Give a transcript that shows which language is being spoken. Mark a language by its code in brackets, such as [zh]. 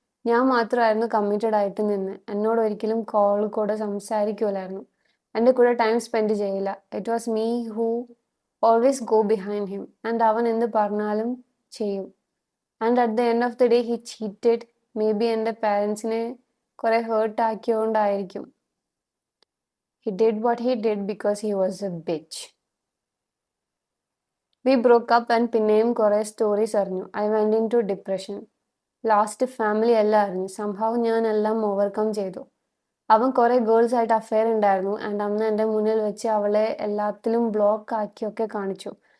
[ml] ഞാൻ മാത്രമായിരുന്നു കമ്മിറ്റഡ് ആയിട്ട് നിന്ന്. എന്നോട് ഒരിക്കലും കോൾ കൂടെ സംസാരിക്കൂലായിരുന്നു. എൻ്റെ കൂടെ ടൈം സ്പെൻഡ് ചെയ്യില്ല. [en] it was me who always go behind him and [ml] അവൻ എന്ത് പറഞ്ഞാലും ചെയ്യും. [en] And at the end of the day he cheated. Maybe [ml] എൻ്റെ പാരൻസിനെ കുറെ heart ആക്കിയോണ്ടായിരിക്കും. [en] He did what he did because he was a bitch. We broke up and [ml] പിന്നെയും കുറെ stories അറിഞ്ഞു. [en] I went into depression. [ml] Last family എല്ലാം അറിഞ്ഞു. സംഭവം ഞാൻ എല്ലാം ഓവർകം ചെയ്തു. അവൻ കുറെ ഗേൾസ് ആയിട്ട് അഫെയർ ഉണ്ടായിരുന്നു [en] and [ml] അന്ന് എൻ്റെ മുന്നിൽ വെച്ച് അവളെ എല്ലാത്തിലും ബ്ലോക്ക് ആക്കിയൊക്കെ കാണിച്ചു.